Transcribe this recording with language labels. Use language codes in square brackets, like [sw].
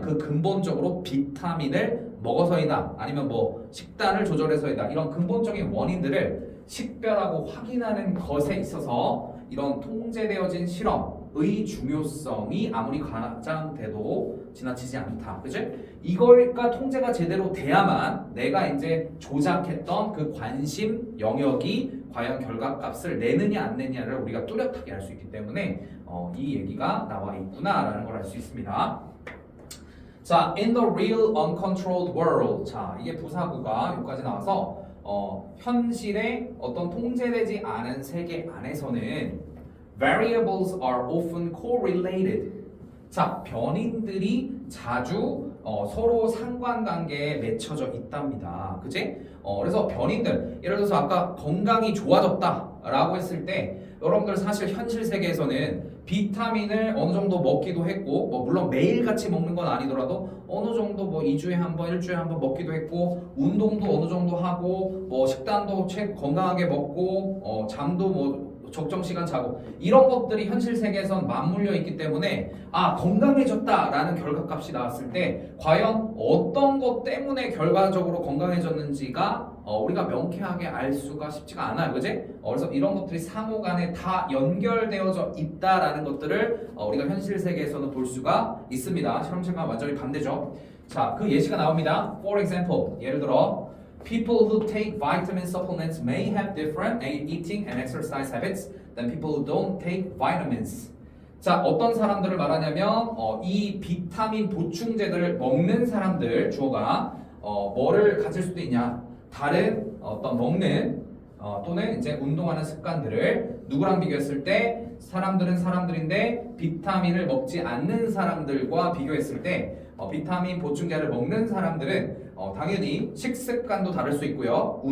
[ko] 그 근본적으로 비타민을 먹어서이다 아니면 뭐 식단을 조절해서이다 이런 근본적인 원인들을 식별하고 확인하는 것에 있어서 이런 통제되어진 실험의 중요성이 아무리 과장돼도 지나치지 않다. 그치? 이걸까 통제가 제대로 돼야만 내가 이제 조작했던 그 관심 영역이 과연 결과값을 내느냐 안 내느냐를 우리가 뚜렷하게 알 수 있기 때문에 이 얘기가 나와 있구나라는 걸 알 수 있습니다. [en] 자, in the real uncontrolled world. [ko] 자, 이게 부사구가 여기까지 나와서 현실의 어떤 통제되지 않은 세계 안에서는 [en] variables are often correlated. [ko] 자, 변인들이 자주 서로 상관관계에 맺혀져 있답니다. 그치? 그래서 변인들, 예를 들어서 아까 건강이 좋아졌다라고 했을 때 여러분들 사실 현실 세계에서는 비타민을 어느 정도 먹기도 했고 뭐 물론 매일같이 먹는 건 아니더라도 어느 정도 뭐 2주에 한 번, 1주에 한 번 먹기도 했고 운동도 어느 정도 하고 뭐 식단도 건강하게 먹고 잠도 뭐 적정 시간 자고 이런 것들이 현실 세계에선 맞물려 있기 때문에 건강해졌다라는 결과값이 나왔을 때 과연 어떤 것 때문에 결과적으로 건강해졌는지가 우리가 명쾌하게 알 수가 쉽지가 않아요, 그지? 그래서 이런 것들이 상호간에 다 연결되어져 있다라는 것들을 우리가 현실 세계에서는 볼 수가 있습니다. 실험실과 완전히 반대죠. 자, 그 예시가 나옵니다. [en] For example, [ko] 예를 들어 [en] people who take vitamin supplements may have different eating and exercise habits than people who don't take vitamins. [ko] 자, 어떤 사람들을 말하냐면 이 비타민 보충제들을 먹는 사람들 주어가 뭐를 가질 수도 있냐? 다른 어떤 먹는 또는 이제 운동하는 습관들을 누구랑 비교했을 때 사람들은 사람들인데 비타민을 먹지 않는 사람들과 비교했을 때 비타민 보충제를 먹는 사람들은 당연히 식습관도 다를 수 있고요.